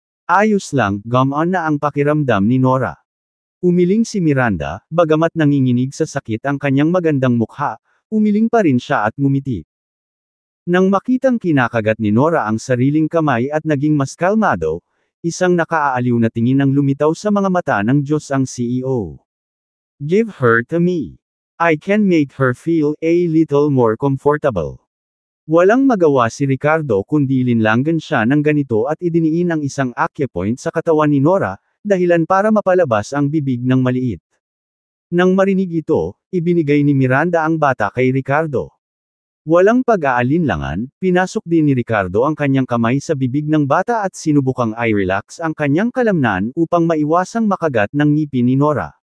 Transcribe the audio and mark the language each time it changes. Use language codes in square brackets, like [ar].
[tl] Ayos lang, gumaan na ang pakiramdam ni Nora. Umiling si Miranda, bagamat nanginginig sa sakit ang kanyang magandang mukha, umiling pa rin siya at ngumiti. Nang makitang kinakagat ni Nora ang sariling kamay at naging mas kalmado, isang nakaaaliw na tingin ang lumitaw sa mga mata ng Diyos ang CEO. [en] Give her to me. I can make her feel a little more comfortable. [tl] Walang magawa si Ricardo kundi linlangan siya ng ganito at idiniin ang isang acupoint sa katawan ni Nora, dahilan para mapalabas ang bibig ng maliit. Nang marinig ito, ibinigay ni Miranda ang bata kay Ricardo. Walang pag-aalinlangan, pinasok din ni Ricardo ang kanyang kamay sa bibig ng bata at sinubukang i-relax ang kanyang kalamnan upang maiwasang makagat ng ngipin ni Nora.